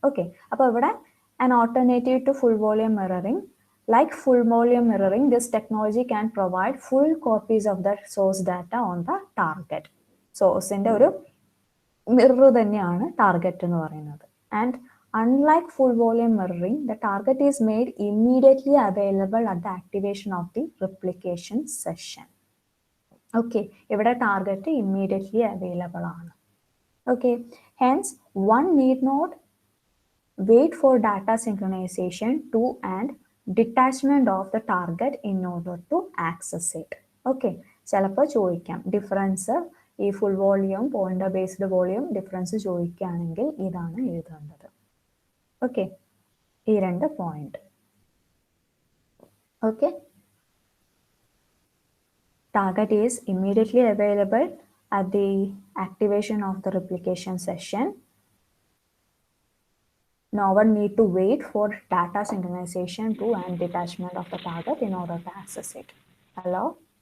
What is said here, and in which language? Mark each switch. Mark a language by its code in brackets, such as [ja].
[en] okay, [ml] അപ്പോൾ ഇവിടെ [en] an alternative to full volume mirroring. Like full volume mirroring, this technology can provide full copies of the source data on the target. [ml] സോഴ്സിന്റെ ഒരു mirror തന്നെയാണ് target എന്ന് പറയുന്നത്. [en] And unlike full volume mirroring, the target is made immediately available at the activation of the replication session. [ml] Okay, ഇവിടെ target immediately available ആണ്. [en] Okay, hence one need not wait for data synchronization to and detachment of the target in order to access it. [ml] Okay, ചിലപ്പോൾ ചോദിക്കാം difference ഈ full volume pointer based volume difference ചോദിക്കുകയാണെങ്കിൽ ഇതാണ് എഴുതേണ്ടത്. Okay, ഈ രണ്ട് point. [en] Okay, target is immediately available at the activation of the replication session. No one need to wait for data synchronization to and detachment of the target in order to access it. Hello?